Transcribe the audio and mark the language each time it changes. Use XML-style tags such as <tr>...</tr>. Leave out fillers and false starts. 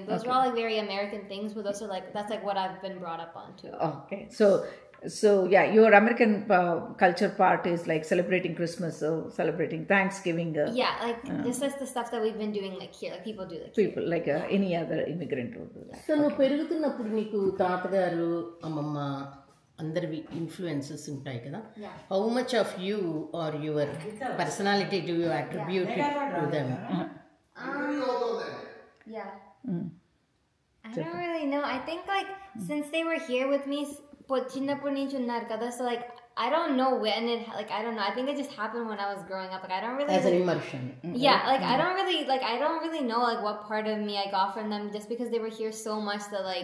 <en>Like those are all like very American things, but those are like that's like what I've been brought up on too. Okay, so yeah, your American culture part is like celebrating Christmas, so celebrating Thanksgiving. Like this is the stuff that we've been doing like here, like people do like people here. Like any other immigrant would do that.</en> <te>So నువ్వు పెరుగుతున్నప్పుడు నీకు తాతగారు అమ్మమ్మ అందరివి influences ఉంటాయి కదా.</te> <en>How much of you are your personality do you attribute to them? I don't really know. I think like since they were here with me,</en> <te>చిన్నప్పటి నుంచి ఉన్నారు కదా,</te> <en>so like I don't know when it like I don't know. I think it just happened when I was growing up. Like I don't really as an immersion. Like I don't really know like what part of me I got from them, just because they were here so much that like</en>